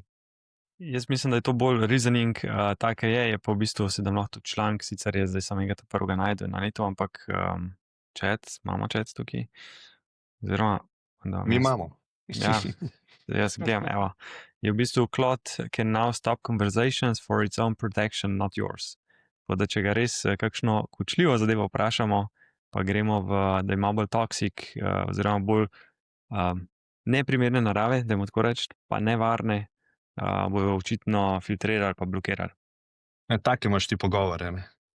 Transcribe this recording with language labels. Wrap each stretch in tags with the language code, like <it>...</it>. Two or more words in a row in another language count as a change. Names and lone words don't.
<sl>Jaz mislim, da je to bolj reasoning, tako je pa v bistvu se da lahko tudi članek, sicer je zdaj samega prvega najdu na netu, ampak imamo chat tukaj. Oziroma, Mi imamo. Ja, jaz gledam, evo. Je v bistvu</sl> <en>Claude can now stop conversations for its own protection, not yours.</en> <sl>Tako da če ga res kakšno kočljivo zadevo vprašamo, pa gremo da ima bolj toksik, oziroma bolj neprimerne narave, da tako reči, pa nevarne, bojo očitno filtrirali pa blokirali. Take imaš ti pogovore, ne?</sl>